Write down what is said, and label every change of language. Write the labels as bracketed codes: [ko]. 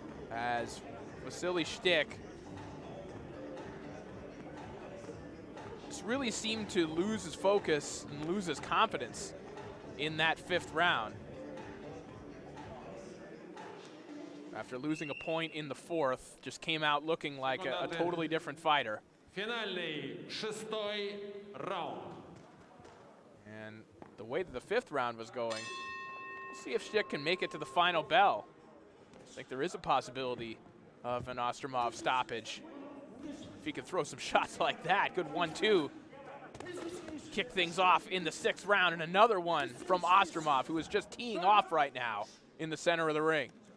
[en] As Vasily Shtik just really seemed to lose his focus and lose his confidence in that fifth round. After losing a point in the fourth, just came out looking like a totally different fighter. [ru] Финальный шестой раунд. [en] And the way that the fifth round was going, we'll see if Shtik can make it to the final bell. I think there is a possibility of an Ostromov stoppage. If he could throw some shots like that, good 1-2. Kick things off in the sixth round, and another one from Ostromov, who is just teeing off right now in the center of the ring.